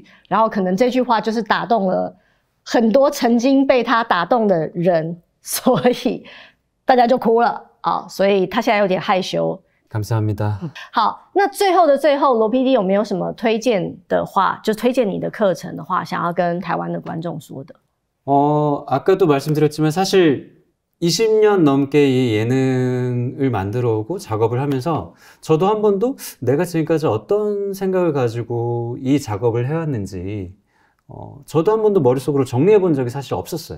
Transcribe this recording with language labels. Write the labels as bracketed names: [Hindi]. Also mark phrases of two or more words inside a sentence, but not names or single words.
[Chinese] 然后可能这句话就是打动了很多曾经被他打动的人，所以大家就哭了所以他现在有点害羞。 [Korean] 감사합니다. [Chinese] 好，那最后的最后，罗 PD 有没有什么推荐的话，就推荐你的课程的话，想要跟台湾的观众说的？ [Korean] 아까도 말씀드렸지만 사실 20년 넘게 이 예능을 만들어 오고 작업을 하면서 저도 한 번도 내가 지금까지 어떤 생각을 가지고 이 작업을 해왔는지 저도 한 번도 머릿속으로 정리해 본 적이 사실 없었어요.